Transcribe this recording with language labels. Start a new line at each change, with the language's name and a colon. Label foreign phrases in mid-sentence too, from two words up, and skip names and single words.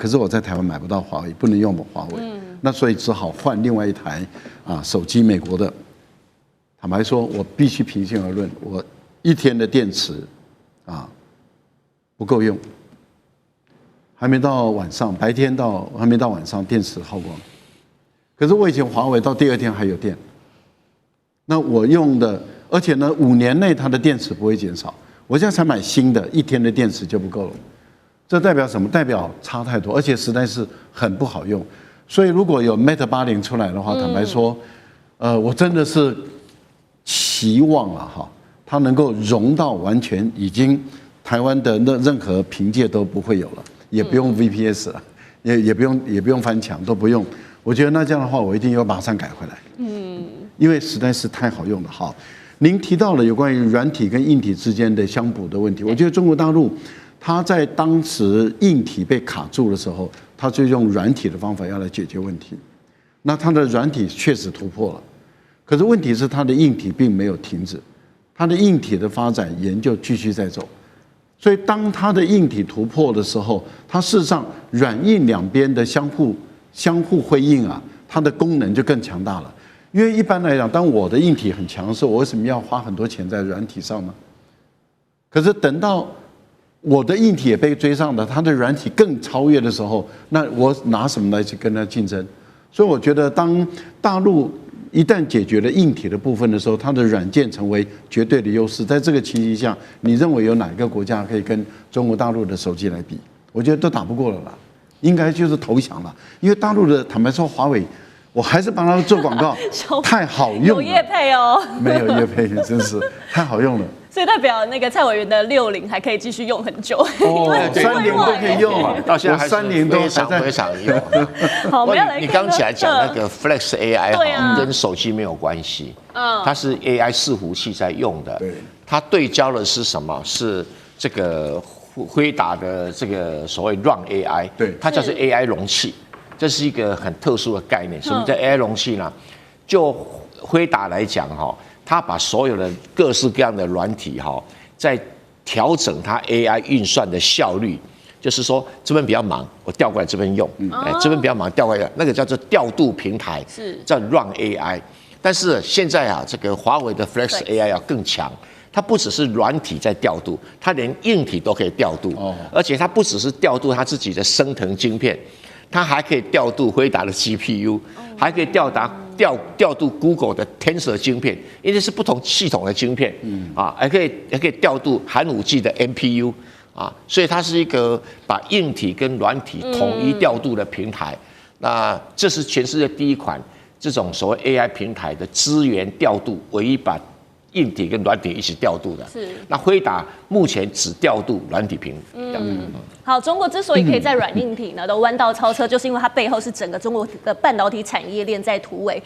Chinese: 可是我在台灣買不到華為，不能用華為，那所以只好換另外一台手機，美國的。坦白說，我必須平心而論，我1天的電池不夠用，還沒到晚上，白天還沒到晚上，電池耗光。可是我以前華為到第2天還有電，那我用的，而且呢5年內它的電池不會減少，我現在才買新的，1天的電池就不夠了。這代表什麼？代表差太多，而且實在是很不好用。所以如果有 Mate 80出來的話，坦白說，我真的是期望它能夠融到完全已經台灣的任何憑借都不會有了。也不用 VPS 了，也不用翻牆，都不用。我覺得那這樣的話，我一定要馬上改回來。因為實在是太好用了。好，您提到了有關於軟體跟硬體之間的相補的問題，我覺得中國大陸它在當時硬體被卡住的時候，它就用軟體的方法要來解決問題。那它的軟體確實突破了，可是問題是它的硬體並沒有停止，它的硬體的發展研究繼續在走。所以當它的硬體突破的時候，它事實上軟硬兩邊的相互輝映啊，它的功能就更強大了。因為一般來講，當我的硬體很強的時候，我為什麼要花很多錢在軟體上呢？可是等到我的硬體也被追上了，它的軟體更超越的时候，那我拿什麼來去跟它競爭？所以我覺得，當大陸一旦解決了硬體的部分的時候，它的軟件成為絕對的優勢。在這個情形下，你認為有哪個國家可以跟中國大陸的手機來比？我覺得都打不過了啦，應該就是投降了。因為大陸的坦白說，華為，我還是幫他們做廣告，太好用了。有業配哦，沒有業配，真是太好用了。所以代表那個蔡委員的60還可以繼續用很久，哦，30都可以用啊，到現在還是 30都非常用。好，我們要來看你剛起来講那個 Flex AI 跟手機沒有關係，它是 AI 伺服器在用的，它對焦的是什麼？是這個輝達的這個所謂 Run AI， 它叫做 AI 容器，這是一個很特殊的概念。什麼叫 AI 容器呢？就輝達來講哈。他把所有的各式各樣的軟體在調整它 AI 運算的效率，就是說這邊比較忙，我調過來這邊用，這邊比較忙調過來，那個叫做調度平台，叫 Run AI。但是現在這個華為的 Flex AI 要更強，它不只是軟體在調度，它連硬體都可以調度，而且它不只是調度它自己的升騰晶片，它還可以調度輝達的 GPU， 還可以調度 Google 的 Tensor 晶片，因為是不同系統的晶片，還可以調度寒武紀的 NPU， 所以它是一個把硬體跟軟體統一調度的平台。那這是全世界第一款這種所謂 AI 平台的資源調度，唯一把硬體跟軟體一起調度的。是。那輝達目前只調度軟體平台。好，中國之所以可以在軟硬體呢都彎道超車，就是因為它背後是整個中國的半導體產業鏈在突圍。